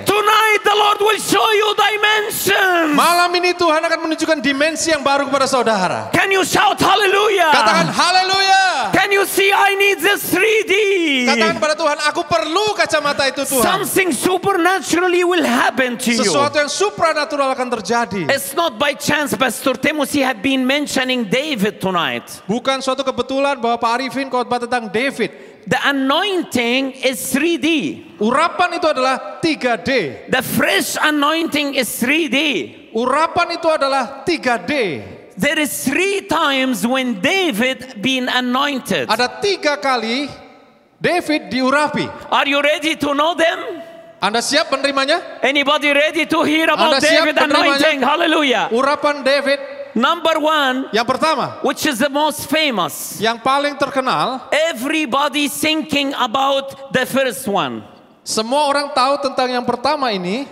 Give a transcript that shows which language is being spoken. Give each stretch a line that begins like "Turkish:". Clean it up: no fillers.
English: Tonight the Lord will show you dimensions.
Indonesian: Malam ini Tuhan akan menunjukkan dimensi yang baru kepada saudara.
English: Can you shout hallelujah?
Indonesian: Katakan haleluya.
English: Can you see I need this 3D?
Indonesian: Katakan kepada Tuhan, aku perlu kacamata itu Tuhan.
English: Something supernaturally will happen to you.
Indonesian: Sesuatu yang supranatural akan terjadi.
English: It's not by chance Pastor Timothy have been mentioning David tonight.
Indonesian: Bukan suatu kebetulan bahwa Pak Arifin khotbah tentang David.
English: The anointing is 3D.
Indonesian: Urapan itu adalah 3D.
English: The fresh anointing is 3D.
Indonesian: Urapan itu adalah 3D.
English: There is 3 times when David been anointed.
Indonesian: Ada 3 kali David diurapi.
English: Are you ready to know them?
Indonesian: Anda siap menerimanya?
English: Anybody ready to hear about
Indonesian: Anda siap
English: David
Indonesian: menerimanya?
English: anointing? Hallelujah.
Indonesian: Urapan David
English: Number 1,
Indonesian: yang pertama,
English: which is the most famous.
Indonesian: yang paling terkenal,
English: Everybody thinking about the first one.
Indonesian: semua orang tahu tentang yang pertama ini.